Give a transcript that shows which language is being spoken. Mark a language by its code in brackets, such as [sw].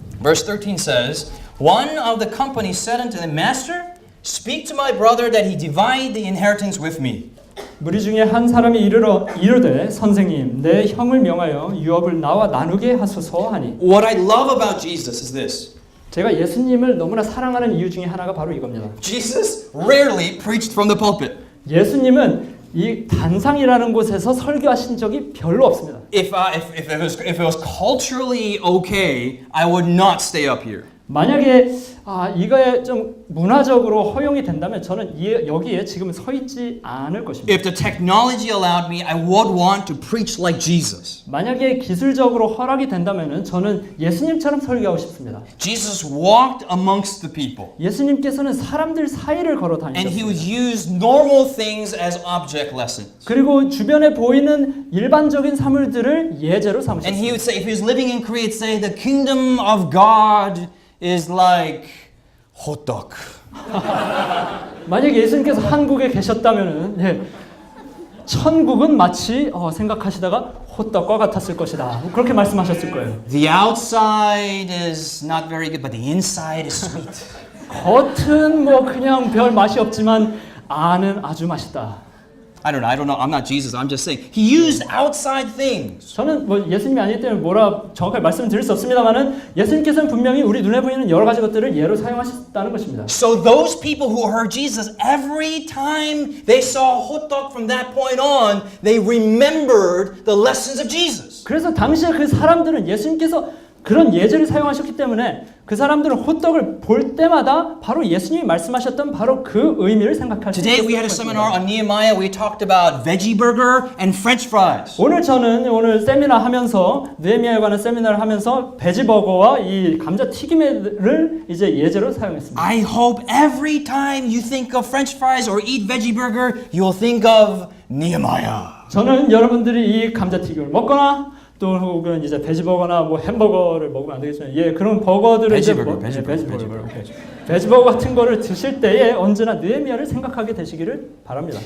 [en] Verse 13 says, one of the company said unto the master, speak to my brother that he divide the inheritance with me. [ko] 무리 중에 한 사람이 이르되 선생님 내 형을 명하여 유업을 나와 나누게 하소서 하니. [en] What I love about Jesus is this. [ko] 제가 예수님을 너무나 사랑하는 이유 중에 하나가 바로 이겁니다. [en] Jesus rarely preached from the pulpit. [ko] 예수님은 이 단상이라는 곳에서 설교하신 적이 별로 없습니다. [en] If it was culturally okay, I would not stay up here. [ko] 만약에 이거에 좀 문화적으로 허용이 된다면 저는 여기에 지금 서 있지 않을 것입니다. [en] If the technology allowed me, I would want to preach like Jesus. [ko] 만약에 기술적으로 허락이 된다면 저는 예수님처럼 설교하고 싶습니다. [en] Jesus walked amongst the people. [ko] 예수님께서는 사람들 사이를 걸어 [en] And he [ko] 다니셨습니다. [en] would use normal things as object lessons. [ko] 그리고 주변에 보이는 일반적인 사물들을 예제로 [en] And he [ko] 삼으셨습니다. [en] would say, if he was living in Korea, he'd say, the kingdom of God is like hot dog. [ko] 만약에 예수님께서 한국에 계셨다면은 천국은 마치 생각하시다가 호떡과 같았을 것이다. 그렇게 말씀하셨을 거예요. [en] The outside is not very good, but the inside is sweet. [ko] 겉은 뭐 그냥 별 맛이 없지만 안은 아주 맛있다. [en] I don't know. I'm not Jesus. I'm just saying. He used outside things. [ko] 저는 뭐 예수님이 아니기 때문에 뭐라 정확하게 말씀드릴 수 없습니다만은 예수님께서는 분명히 우리 눈에 보이는 여러 가지 것들을 예로 사용하셨다는 것입니다. [en] So those people who heard Jesus, every time they saw hot dog from that point on, they remembered the lessons of Jesus. [ko] 그래서 당시에 그 사람들은 예수님께서 그런 예제를 사용하셨기 때문에 그 사람들은 호떡을 볼 때마다 바로 예수님이 말씀하셨던 바로 그 의미를 생각할 수 [en] Today we had a seminar on Nehemiah. We talked about veggie burger and French fries. [ko] 오늘 세미나 하면서 느헤미야에 관한 세미나를 하면서 베지버거와 이 감자 튀김을 이제 예제로 사용했습니다. [en] I hope every time you think of French fries or eat veggie burger, you'll think of Nehemiah. [ko] 저는 여러분들이 이 감자튀김을 먹거나 또 혹은 이제 베지버거나 뭐 햄버거를 먹으면 안 되겠지만 예 그런 버거들을 베지버거, 베지버거 같은 거를 드실 때에 언제나 느헤미야를 생각하게 되시기를 바랍니다.